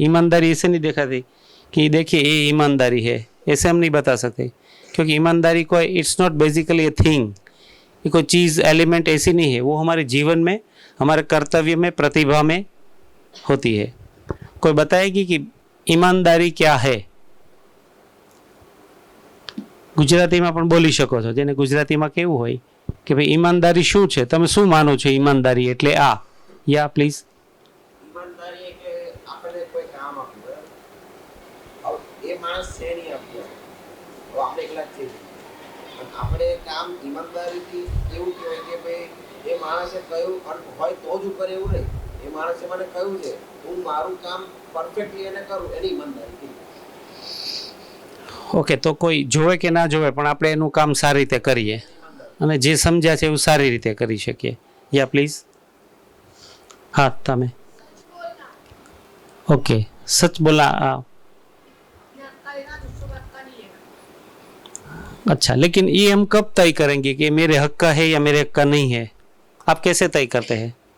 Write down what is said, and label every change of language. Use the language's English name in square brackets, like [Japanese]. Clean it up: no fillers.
[Hindi] ईमानदारी ऐसे नहीं दिखाती कि देखिए ये ईमानदारी है, ऐसे हम नहीं बता सकते, क्योंकि ईमानदारी कोई [English] it's not basically a thing, [Hindi] ये कोई चीज़ एलिमेंट ऐसी नहीं है। वो हमारे जीवन में, हमारे कर्तव्य में, प्रतिभा में होती है। कोई बताएगी कि ईमानदारी क्या है? [Gujarati] ગુજરાતીમાં પણ બોલી શકો છો, જેને ગુજરાતીમાં કેવું હોય કે ભાઈ ઈમાનદારી શું છે, તમે શું માનો છો ઈમાનદારી એટલે આ? [English] Yeah please. [Gujarati] ઈમાનદારી એટલે આપણે કોઈ કામ આપ્યું બરાબર, હવે એ માણસ છે નહીં આપ્યું, હવે આપણે એકલા જ છીએ, પણ આપણે કામ ઈમાનદારીથી એવું કહેવાય કે ભાઈ એ માણસે કહ્યું અને હોય તો જ ઉપર એવું નહીં, એ માણસે મને કહ્યું છે હું મારું કામ પરફેક્ટલી એને કરું, એની ઈમાનદારી. ઓકે, તો કોઈ જોવે કે ના જોવે પણ આપણે એનું કામ સારી રીતે કરીએ અને જે સમજ્યા છે એવું સારી રીતે કરી શકીએ. [English] Yeah please. [Gujarati] હા તમે [Hindi] ओके सच बोला अच्छा, लेकिन ये हम कब तय करेंगे कि मेरे हक का है या मेरे हक का नहीं है? आप कैसे तय करते हैं?